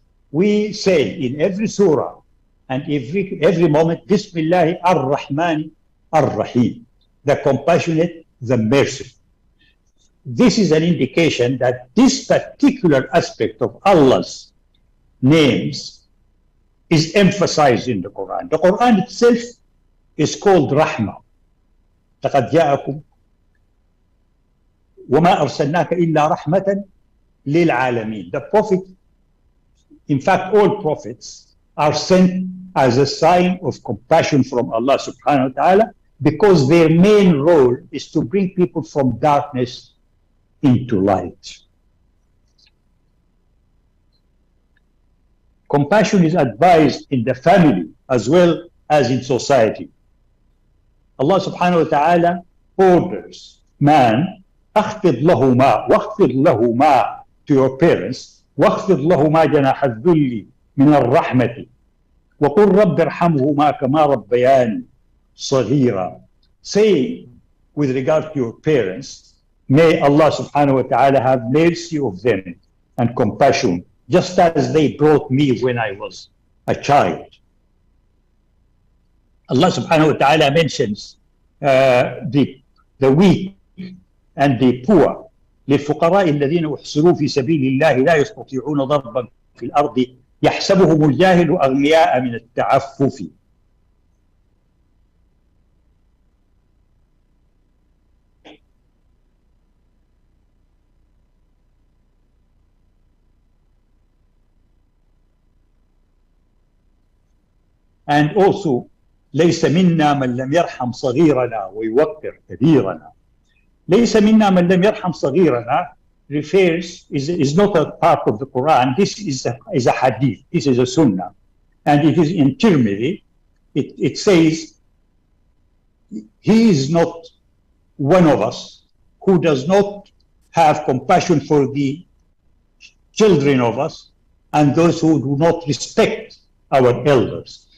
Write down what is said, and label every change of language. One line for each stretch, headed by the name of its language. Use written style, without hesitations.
English: We say in every surah and every moment, Bismillah ar-Rahman ar-Rahim, the compassionate, the merciful. This is an indication that this particular aspect of Allah's names is emphasized in the Quran. The Quran itself is called Rahmah.
Arabic: لقد جاءكم وما أرسلناك إلا رحمة للعالمين.
English: The Prophet, in fact, all prophets are sent as a sign of compassion from Allah subhanahu wa ta'ala, because their main role is to bring people from darkness into light. Compassion is advised in the family as well as in society. Allah subhanahu wa ta'ala orders man,
Arabic: أخفض لهما واخفض لهما,
English: to your parents,
Arabic: واخفض لهما جناح الذل من الرحمة وقل رب ارحمهما كما ربياني صغيرا.
English: Say with regard to your parents, may Allah subhanahu wa ta'ala have mercy of them and compassion, just as they brought me when I was a child. Allah subhanahu wa ta'ala mentions the weak and the poor.
Arabic: للفقراء الذين احصروا في سبيل الله لا يستطيعون ضربا في الأرض يحسبهم الجاهل أغنياء من التعفف.
English: And also
Arabic: ليس منا من لم يرحم صغيرنا ويوقر كبيرنا. ليس منا من لم يرحم صغيرنا
English: is not a part of the Quran. This is a hadith. This is a sunnah, and it is in Tirmidhi. It says, he is not one of us who does not have compassion for the children of us and those who do not respect our elders.